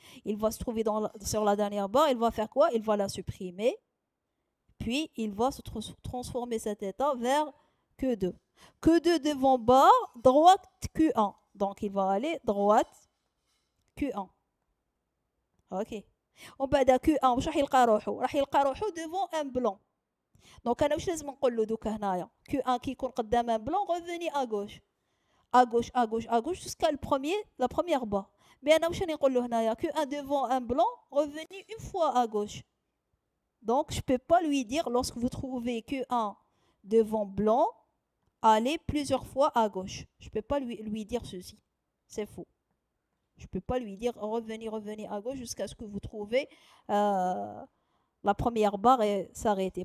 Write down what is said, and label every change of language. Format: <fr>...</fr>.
<fr>Il va se trouver sur la dernière barre, il va faire quoi? Il va la supprimer. Puis, il va se transformer cet état vers Q2. Q2 devant barre, droite Q1. Donc, il va aller droite Q1. Ok.</fr> <ar>وبعد Q1 واش راح يلقى روحو</ar> <fr>devant un blanc.</fr> <ar>Donc, انا واش لازم نقول له دوكا هنايا Q1 كي يكون قدام</ar> <fr>un blanc, revenez à gauche. à gauche, à gauche, à gauche, jusqu'à la première barre. Mais on a que un devant un blanc, revenez une fois à gauche. Donc, je ne peux pas lui dire, lorsque vous trouvez que un devant blanc, allez plusieurs fois à gauche. Je ne peux pas lui dire ceci. C'est faux. Je ne peux pas lui dire, revenez à gauche jusqu'à ce que vous trouvez la première barre et s'arrêter.</fr>